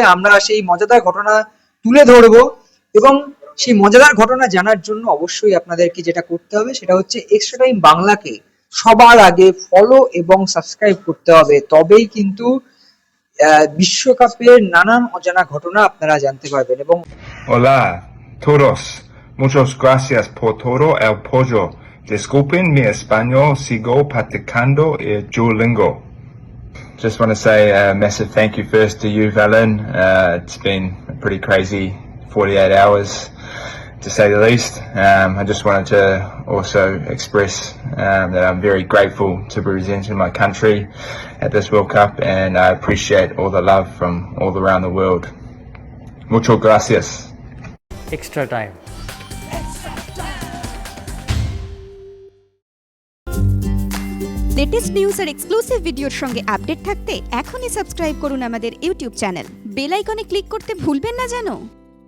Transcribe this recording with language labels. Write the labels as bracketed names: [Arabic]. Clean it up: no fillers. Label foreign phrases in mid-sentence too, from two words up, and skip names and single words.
[Bangla] আমরা সেই মজাদার ঘটনা তুলে ধরবো এবং সেই মজাদার ঘটনা জানার জন্য অবশ্যই আপনাদেরকে যেটা করতে হবে সেটা হচ্ছে এক্সট্রা টাইম বাংলাকে সবার আগে ফলো এবং সাবস্ক্রাইব করতে হবে। তবেই কিন্তু বিশ্বকাপের নানান অজানা ঘটনা আপনারা জানতে পারবেন। এবং [Spanish] Hola, todos. Muchas gracias por todo el apoyo. Disculpen mi español, sigo practicando el Duolingo. [English] Just want to say a massive thank you first to you, Valen. It's been a pretty crazy 48 hours, to say the least. I just wanted to also express that I'm very grateful to be representing my country at this World Cup, and I appreciate all the love from all around the world. [Spanish] Muchas gracias. [English] Extra time. latest news [Bangla] আর [English] exclusive video's [Bangla] সঙ্গে আপডেট থাকতে এখনই সাবস্ক্রাইব করুন আমাদের [English] YouTube channel. bell icon [Bangla] ক্লিক করতে ভুলবেন না যেন।